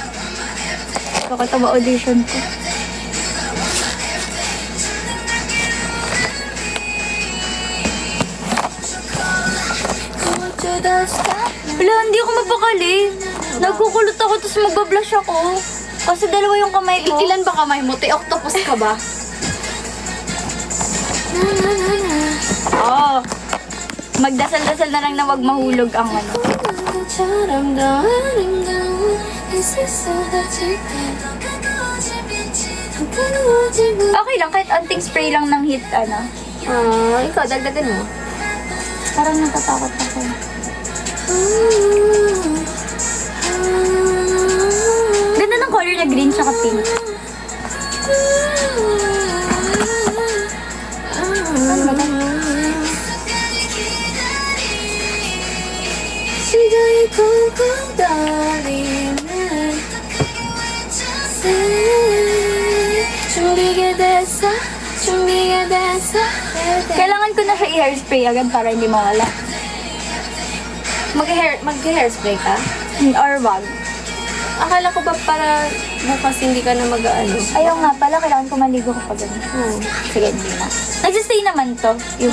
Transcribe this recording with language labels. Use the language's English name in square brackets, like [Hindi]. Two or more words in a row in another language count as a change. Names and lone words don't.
[Filipino] Bakit ito ba audition ko? Wala, hindi ako mapakali. Nagkukulot ako, tapos magbablush ako. Kasi dalawa yung kamay ko. Ilan ba kamay mo? Octopus ka ba? Oo. Magdasal-dasal na lang na wag mahulog ang ano. [Korean] 별처럼 더 아름다운 이 세상을 지켜 [Filipino] Okay lang, kahit anting spray lang ng hit, ano. ikaw, dagdagan mo. Parang natatakot ako. Ganda ng color niya, green tsaka pink. [Korean] 시간이 쿵쿵 떨리는 준비가 됐어 [Filipino] Kailangan ko na siya i-hairspray agad para hindi mawala. Mag-hairspray ka? Or wag. Akala ko ba para bukas hindi ka na mag-ano? Ayaw nga pala, kailangan ko maligo ko pa ganun. Sige, hindi na. Nagsistay naman to. Yung...